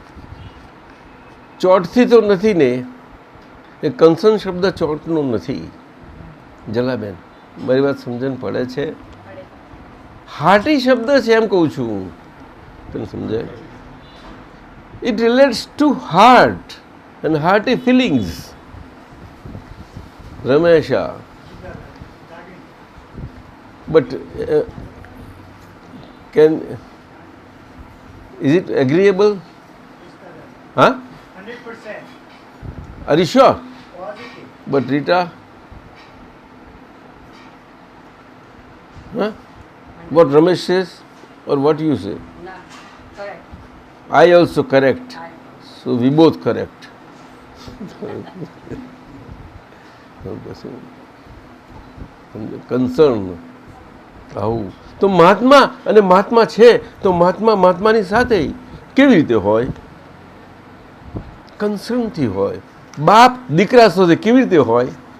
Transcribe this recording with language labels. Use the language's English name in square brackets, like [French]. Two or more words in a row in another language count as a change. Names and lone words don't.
[Gujarati] ચોટથી તો નથી ને? એ કન્સર્ન શબ્દ ચોટનો નથી જલાબેન. મારી વાત સમજણ પડે છે? હાર્ટી શબ્દ છે એમ કહું છું. તને સમજાય? [English] it relates to heart and hearty feelings. Ramesha. But is it agreeable? Huh? 100%. Are you sure? Positive. But Rita? Huh? What Ramesh says or what you say? [Gujarati] ના કરેક્ટ. [English] I also correct. So we both correct. [Gujarati] કન્સર્ન આવું તો મહાત્મા, અને મહાત્મા છે તો મહાત્માની સાથે કેવી રીતે હોય? કન્સર્નથી હોય. બાપ દીકરા સાથે કેવી રીતે હોય?